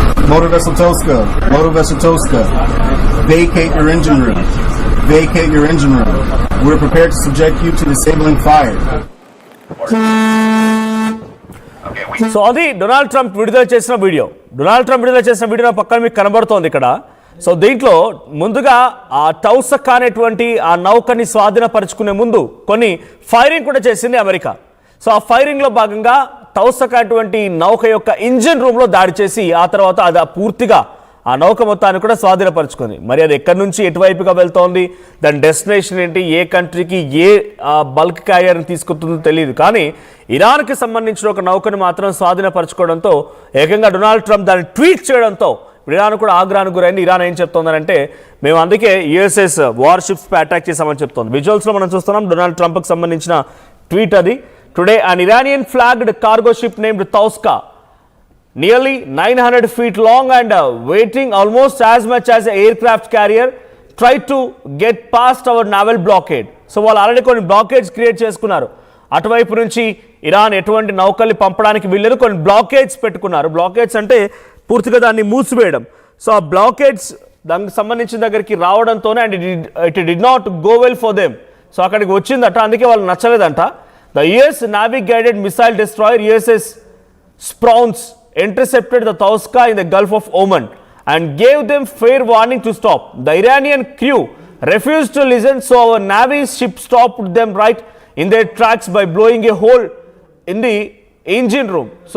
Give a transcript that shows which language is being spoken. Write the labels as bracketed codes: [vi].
[en] Motor Vessel Toska, vacate your engine room. Vacate your engine room. We're prepared to subject you to disabling fire. [te] So అది Donald Trump విడుదల చేసిన video. Donald Trump విడుదల చేసిన video పక్కన మీకు కనబడుతోంది ఇక్కడ. సో దీంట్లో ముందుగా ఆ తౌసకా అనేటువంటి ఆ నౌకని స్వాధీనపరుచుకునే ముందు కొన్ని ఫైరింగ్ కూడా చేసింది అమెరికా. సో ఆ ఫైరింగ్లో భాగంగా తౌసకా అటువంటి నౌక యొక్క ఇంజిన్ రూమ్లో దాడి చేసి ఆ తర్వాత అది పూర్తిగా ఆ నౌక మొత్తాన్ని కూడా స్వాధీనపరుచుకుంది. మరి అది ఎక్కడి నుంచి ఎటువైపుగా వెళ్తోంది, దాని డెస్టినేషన్ ఏంటి, ఏ కంట్రీకి ఏ బల్క్ క్యారియర్ని తీసుకుంటుందో తెలియదు. కానీ ఇరాన్కి సంబంధించిన ఒక నౌకను మాత్రం స్వాధీనపరచుకోవడంతో ఏకంగా డొనాల్డ్ ట్రంప్ దాన్ని ట్వీట్ చేయడంతో ఇరాన్ కూడా ఆగ్రహానికి గురైంది. ఇరాన్ ఏం చెప్తోందంటే మేము అందుకే యుఎస్ఎస్ వార్షిప్స్పై అటాక్ చేశామని చెప్తోంది. విజువల్స్లో మనం చూస్తున్నాం డొనాల్డ్ ట్రంప్కి సంబంధించిన ట్వీట్ అది. [en] Today, an Iranian-flagged cargo ship named Tauska, nearly 900 feet long and weighing almost as much as an aircraft carrier, tried to get past our naval blockade. [te] So, వాళ్ళు already కొన్ని బ్లాకేడ్స్ create చేసుకున్నారు. అటువైపు నుంచి Iran ఎటువంటి నౌకల్ని పంపడానికి వీళ్ళని కొన్ని బ్లాకేడ్స్ పెట్టుకున్నారు. బ్లాకేడ్స్ అంటే పూర్తిగా దాన్ని మూసివేయడం. సో ఆ బ్లాకేడ్స్ దానికి సంబంధించిన దగ్గరికి రావడంతోనే [en] And it did not go well for them. [te] So అక్కడికి వచ్చిందట, అందుకే వాళ్ళు నచ్చలేదంట. [en] The US Navy-guided missile destroyer USS Sprouns intercepted the Tauska in the Gulf of Oman and gave them fair warning to stop. The Iranian crew refused to listen, so our Navy's ship stopped them right in their tracks by blowing a hole in the engineer room.